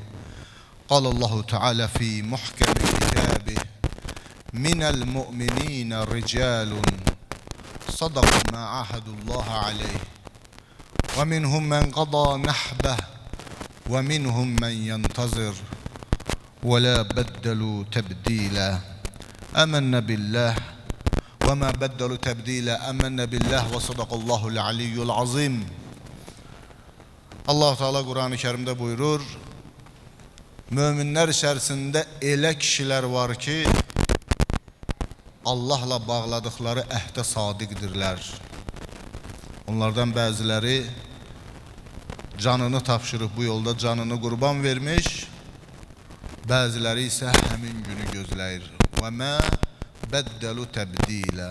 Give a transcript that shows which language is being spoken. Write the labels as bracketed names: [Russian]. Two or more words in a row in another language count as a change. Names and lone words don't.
[Arabic] قال الله تعالى في محكم كتابه: من المؤمنين رجال صدقوا ما عاهدوا الله عليه ومنهم من قضى نحبه ومنهم من ينتظر ولا بدلوا تبديلا. آمنا بالله وما بدلوا تبديلا. آمنا بالله وصدق الله العلي العظيم. [Azerbaijani] Allah Teala Kur'an-ı Kerim'de buyurur: Müminler içerisinde elə kişiler var ki, Allah'la bağladıkları əhdə sadiqdirlər. Onlardan bəziləri canını tapşırıb bu yolda canını qurban vermiş, bəziləri isə həmin günü gözləyir. [Arabic] وما بدلوا تبديلا.